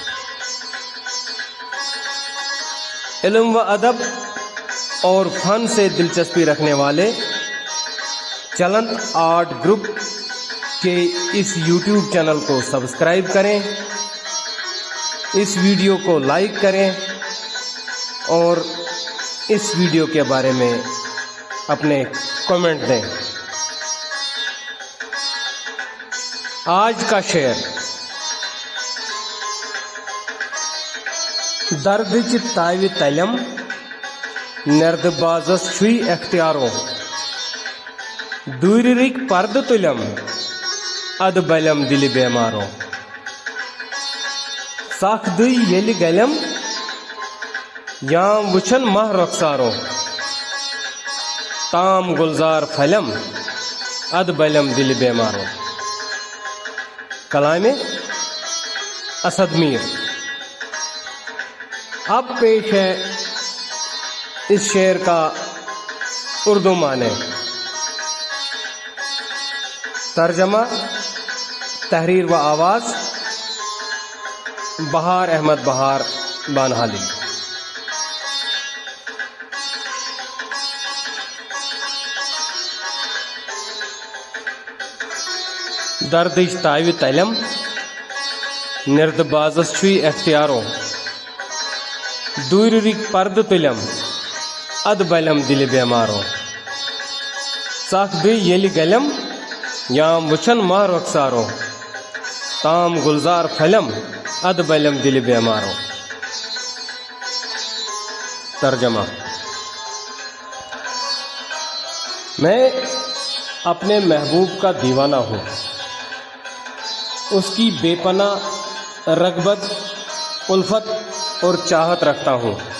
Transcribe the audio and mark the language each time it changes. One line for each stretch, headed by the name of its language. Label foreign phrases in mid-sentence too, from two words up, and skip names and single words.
Urdu: علم و ادب اور فن سے دلچسپی رکھنے والے چلند آرٹ گروپ کے اس یوٹیوب چینل کو سبسکرائب کریں، اس ویڈیو کو لائک کریں اور اس ویڈیو کے بارے میں اپنے کمنٹ دیں. آج کا شعر.
Kashmiri: دردچ تاوِ تلم نرد بازس چھُے اختیارو، دوٗرِرٕکۍ پردٕ تُلم ادٕ بلم دِلہِ بیمارو. سخ دٕے ییٚلہِ گلم یام وٕچھن ماہ رۄخسارو، تام گلزار پھلم اد بلم دِلہِ بیمارو.
Urdu: کلام اسد میر. اب پیش ہے اس شعر کا اردو معنی. ترجمہ، تحریر و آواز بہار احمد بہار بانہالی.
Kashmiri: دردچ تاوِ تلم نرد بازس چھُے اختیارو، دوٗرِرٕکۍ پردٕ تُلم اد بلم دِلہِ بیمارو. سخ دٕے ییٚلہِ گلم یام وٕچھن ماہ رۄخسارو، تام گلزار پھلم اد بلم دِلہِ بیمارو.
Urdu: ترجمہ. میں اپنے محبوب کا دیوانہ ہوں، اس کی بے پناہ رغبت، الفت اور چاہت رکھتا ہوں.